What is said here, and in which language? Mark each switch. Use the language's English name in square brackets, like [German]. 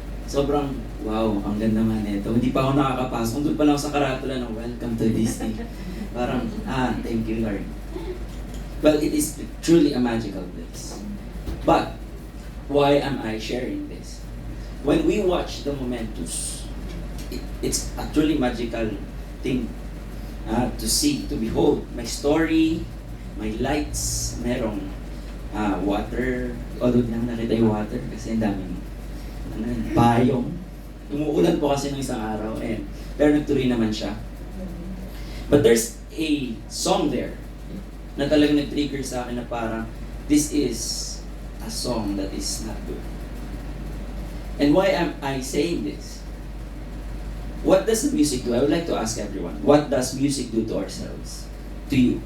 [Filipino] Sobrang, wow, ang ganda nga nito. Hindi pa ako nakakapasok. Doon pa lang ako sa karatula ng Welcome to Disney. [English] Parang, thank you Lord. Well, it is truly a magical place. But, why am I sharing this? When we watch the Momentus, it's a truly magical thing to see, to behold. [Filipino] May story, may lights, merong water. Although hindi naman nakita yung water kasi ang daming payong. Umuulan po kasi ng isang araw, pero nagtuloy naman siya. [English] But there's a song there [Filipino] na talagang nag-trigger sa akin na parang [English] this is a song that is not good. And why am I saying this? What does the music do? I would like to ask everyone, what does music do to ourselves? To you?